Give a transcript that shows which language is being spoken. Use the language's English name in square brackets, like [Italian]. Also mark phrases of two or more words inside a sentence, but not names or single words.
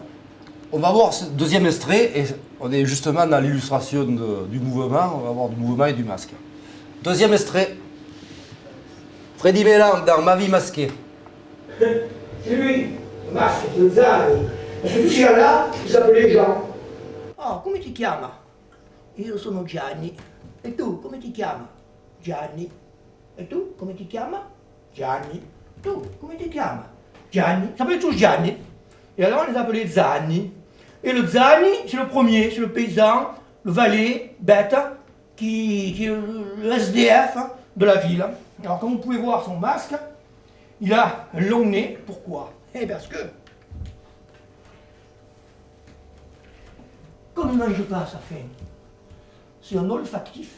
[French] On va voir ce deuxième extrait, et on est justement dans l'illustration du mouvement, on va voir du mouvement et du masque. Deuxième extrait, Freddy Mélan dans Ma vie masquée. C'est lui, le masque, le Zani. Parce que ce là, il s'appelait Jean. [Italian] Oh, come ti chiama? Io sono Gianni. E tu, come ti chiama? Gianni. E tu, come ti chiama? Gianni. Tu, come ti chiama? Gianni. [French] Ça s'appelait tous Gianni. Et alors on les appelait Zanni. Et le Zanni, c'est le premier, c'est le paysan, le valet, bête, qui est le SDF de la ville. Alors comme vous pouvez voir son masque, il a un long nez. Pourquoi? Eh parce que, comme il ne mange pas à sa faim, c'est un olfactif.